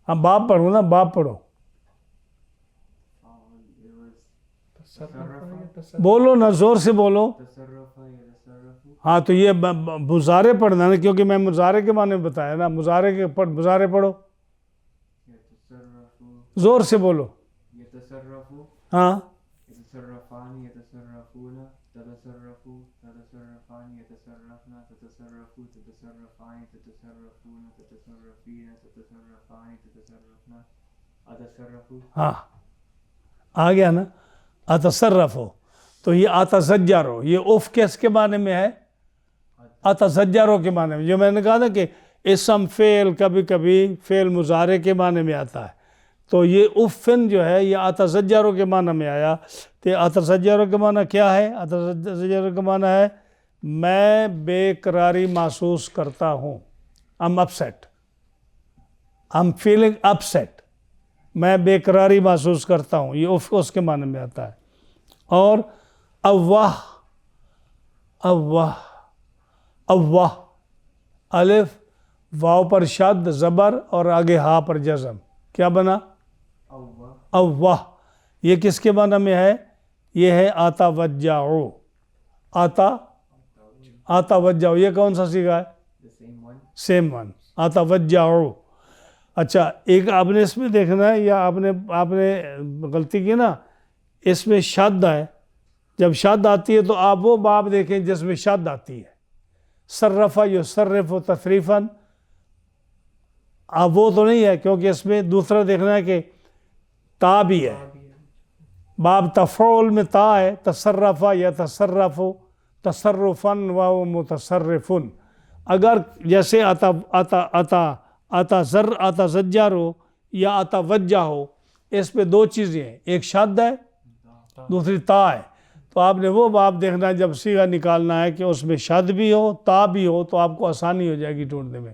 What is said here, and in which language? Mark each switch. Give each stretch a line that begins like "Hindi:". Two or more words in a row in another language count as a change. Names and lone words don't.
Urdu: باپ پڑھو نا، باپ پڑھو. بولو نا، زور سے بولو.
Arabic: تصرف يتصرف.
Urdu: ہاں تو یہ مضارع پڑھنا نا، کیونکہ میں مضارع کے معنی میں بتایا نا. مضارع پڑھو،
Arabic: يتصرف
Urdu: زور سے بولو.
Arabic: يتصرف
Urdu: ہاں
Arabic: يتصرفان يتصرفون تتصرف تتصرفان يتصرفن تتصرف تتصرفان تتصرفون تتصرفين تتصرفان تتصرفن اتصرف.
Urdu: ہاں آ گیا نا. اتصرف ہو تو یہ اتزجر ہو، یہ اف کس کے معنی میں ہے؟ اتزجر ہو کے معنی میں. جو میں نے کہا نا کہ اسم فعل کبھی کبھی فعل مضارع کے معنی میں آتا ہے، تو یہ افن جو ہے یہ اتزجر ہو کے معنی میں آیا. تو اتزجر ہو کے معنی کیا ہے؟ اتزجر ہو کے معنی ہے میں بے قراری محسوس کرتا ہوں.
English: I'm upset. I'm feeling upset.
Urdu: میں بے قراری محسوس کرتا ہوں، یہ اس کے معنی میں آتا ہے. اور اواہ، اواہ، اواہ، الف واو پر شد زبر اور آگے ہا پر جزم، کیا بنا؟ اوہ اواہ. یہ کس کے معنی میں ہے؟ یہ ہے
Arabic: آتا وجعو.
Urdu: آتا،
Arabic: آتا وجعو،
Urdu: یہ کون سا صیغہ ہے؟
English: the same one. same one,
Arabic: آتا وجعو.
Urdu: اچھا ایک آپ نے اس میں دیکھنا ہے، یا آپ نے غلطی کی نا، اس میں شد ہے. جب شد آتی ہے تو آپ وہ باب دیکھیں جس میں شد آتی ہے.
Arabic: صرف یصرف تصریفاً،
Urdu: اب وہ تو نہیں ہے، کیونکہ اس میں دوسرا دیکھنا ہے کہ تا بھی ہے. باب تفعول میں تا ہے،
Arabic: تصرف یتصرف تصرفاً و متصرفن.
Urdu: اگر جیسے آتا زجر ہو یا آتا وجہ ہو، اس پہ دو چیزیں ہیں، ایک شد ہے دوسری تا ہے. تو آپ نے وہ باب دیکھنا ہے جب صیغہ نکالنا ہے کہ اس میں شد بھی ہو تا بھی ہو، تو آپ کو آسانی ہو جائے گی ڈھونڈنے میں.